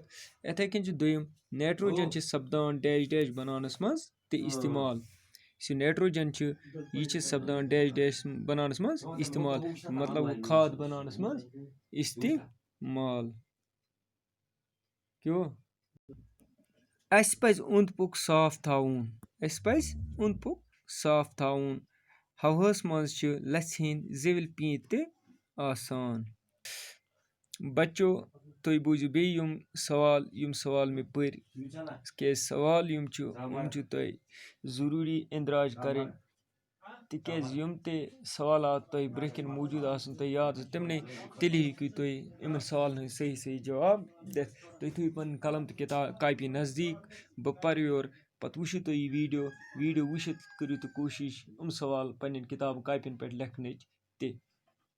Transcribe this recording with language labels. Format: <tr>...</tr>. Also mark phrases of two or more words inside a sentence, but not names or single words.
<ks>इथे कन दोयम नाइट्रोजन सपदान</ks> <en>dash dash</en> <ks>बनानस मज ते इस्तेमाल नाइट्रोजन यह सपदान</ks> <en>dash dash</en> <ks>बनानस मज इस्तेमाल मतलब खाद बनानस मज इस्तेमाल क्यों अस पज ओंद पोक साफ थाउन हवास मज लच हंद जेविल पीत ते आसान। बच्चों तुम बूझो बे यम सवाल मे पर क्या सवाल यम तुम ज़रूरी इंदराज करें तिक यम ते सवालात तुम ब्रोह मौजूद आसन तुम याद तमने तेली हेकु तुम इन सवालन सही सही जवाब दिथ तुम थो पन कलम तो किताब कापी नज़दीक बह पर योर पत वुचु तुम यह वीडियो वुचित करो तो कोशिश सवाल पन्न किताब कापियन पे लिखनच ते।</ks>